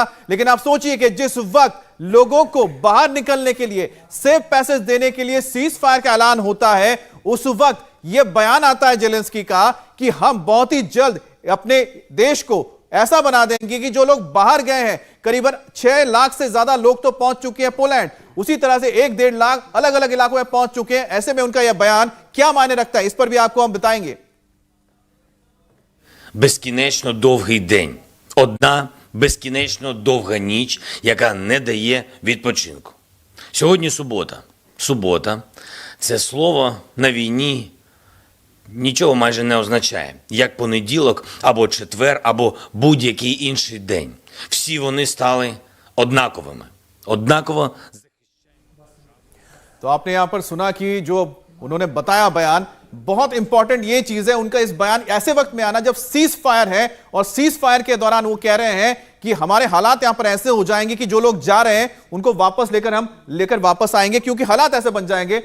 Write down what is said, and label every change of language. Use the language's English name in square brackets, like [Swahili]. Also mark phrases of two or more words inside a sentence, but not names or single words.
[Hindi] लेकिन आप सोचिए कि जिस वक्त लोगों को बाहर निकलने के लिए, [English] safe passage [Hindi] देने के लिए [English] cease fire [Hindi] का ऐलान होता है, उस वक्त यह बयान आता है जेलेंस्की का कि हम बहुत ही जल्द अपने देश को ऐसा बना देंगे कि जो लोग बाहर गए हैं, करीबन 6 लाख से ज्यादा लोग तो पहुंच चुके हैं पोलैंड, उसी तरह से 1-1.5 लाख अलग अलग इलाकों में पहुंच चुके हैं। ऐसे में उनका यह बयान क्या मायने रखता है, इस पर भी आपको हम बताएंगे। [Ukrainian] Безкінечно довгий день. Одна безкінечно довга ніч, яка не дає відпочинку. Сьогодні субота. Субота – це слово на війні нічого майже не означає, як понеділок, або четвер, або будь-який інший день. Всі вони стали однаковими. Однаково. [Hindi] तो आपने यहां पर सुना कि जो उन्होंने बताया बयान, बहुत इंपॉर्टेंट ये चीज है उनका इस बयान ऐसे वक्त में आना जब [English] cease fire [Hindi] है, और [English] cease fire [Hindi] के दौरान वो कह रहे हैं कि हमारे हालात यहां पर ऐसे हो जाएंगे कि जो लोग जा रहे हैं उनको वापस लेकर वापस आएंगे, क्योंकि हालात ऐसे बन जाएंगे।